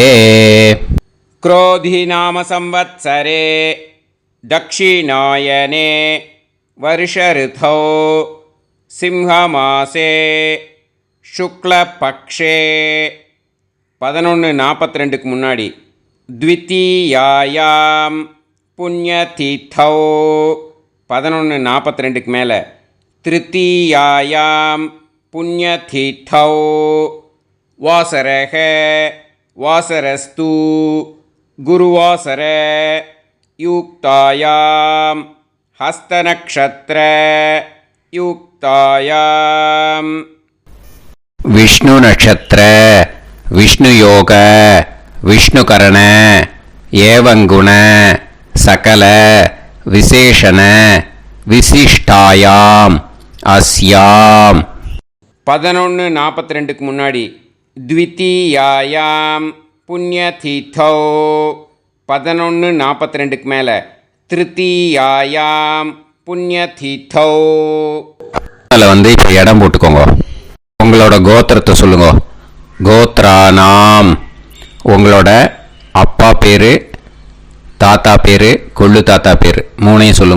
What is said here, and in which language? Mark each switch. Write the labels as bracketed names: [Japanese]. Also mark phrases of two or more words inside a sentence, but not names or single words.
[Sanskrit] क्रोधी नाम संवत्सरे दक्षिणायने वर्ष ऋतौ सिंहमासे शुक्लपक्षे 11:42 முன்னாடி द्वितीयायाम पुण्यतीथौ 11:42 மேலே तृतीयायाम् पुण्यतीर्थौ वासरक वासरस्तु गुरुवासर युक्तायाम् हस्तनक्षत्र युक्तायाम् विष्णु नक्षत्र विष्णु योग विष्णुकरण एवं गुण सकल विशेषण विशिष्टायाम अस्याम 11:42 முன்னாடி द्वितीयायाम पुण्यतीर्थौ 11:42 மேலே तृतीयायाम् पुण्यतीर्थौ. [Tamil] அதில் வந்து இப்போ இடம் போட்டுக்கோங்க. உங்களோட கோத்திரத்தை சொல்லுங்க. கோத்ரானாம் உங்களோட அப்பா பேர், தாத்தா பேர், கொள்ளு தாத்தா பேர் மூணையும் சொல்லுங்க.